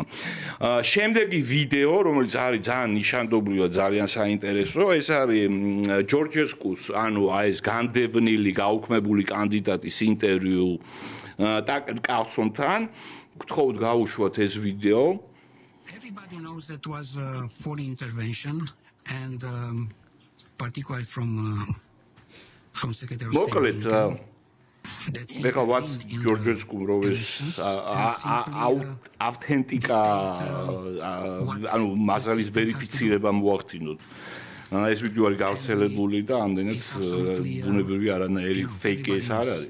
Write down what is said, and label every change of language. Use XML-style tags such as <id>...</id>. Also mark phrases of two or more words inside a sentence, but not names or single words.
<ka>შემდეგი ვიდეო, რომელიც არის ძალიან ნიშანდობლივ და ძალიან საინტერესო, ეს არის ჯორჯესკუს, ანუ აი ეს განდევნილი გაუქმებული კანდიდატის ინტერვიუ ტაკერ კარლსონთან. გთხოვთ გაუშვათ ეს ვიდეო.</ka> <en>Everybody knows that was a foreign intervention and particularly from Secretary of State.</en> <ka>ეხლა ვაც ჯორჯესკუ როვის ავთენტიკა ანუ მასალის ვერიფიცირება მოახდინოთ. ეს ვიდეო არის გავრცელებული და ამდენად ბუნებრივი არანაირი ფეიკი ეს არ არის.</ka>